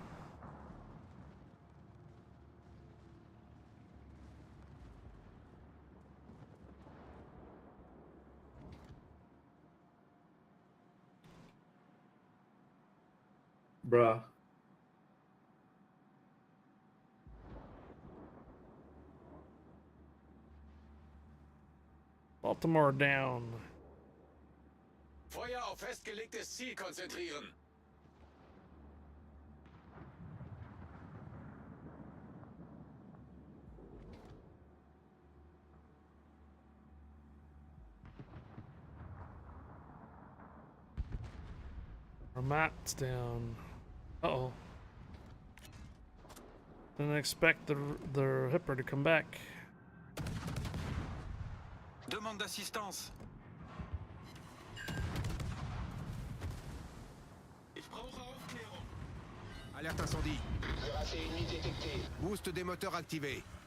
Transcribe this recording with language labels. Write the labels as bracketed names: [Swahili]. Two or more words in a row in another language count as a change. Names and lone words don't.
[English] Bruh. Baltimore down. [German] Feuer auf festgelegtes Ziel konzentrieren. [English] Our map's down. Uh-oh. Didn't expect the hipper to come back. [French] Demande d'assistance. [German] Ich brauche Aufklärung. [French] Alerte incendie. Cuirassé ennemi détecté. Boost des moteurs activé.